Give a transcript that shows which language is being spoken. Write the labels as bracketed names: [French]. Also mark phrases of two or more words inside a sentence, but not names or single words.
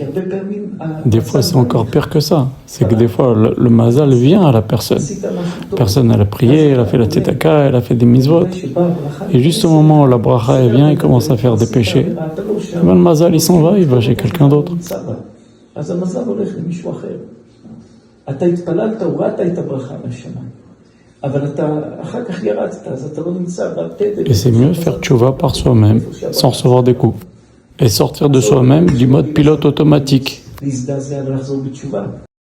[French] Des fois, c'est encore pire que ça. C'est que des fois, le mazal vient à la personne. La personne, elle a prié, elle a fait la tzedaka, elle a fait des mitzvot. Et juste au moment où la bracha elle vient, il commence à faire des péchés. Et ben, le mazal, il s'en va, il va chez quelqu'un d'autre. [Hebrew] אתה התפללת, הורדת את הברכה מהשמיים. אבל אתה אחר כך ירדת, אז אתה לא נמצא בתדר. [French] Et c'est mieux faire tchouva par soi-même, sans recevoir des coups. Et sortir de soi-même du mode pilote automatique. [Hebrew] להזדעזע ולחזור בתשובה.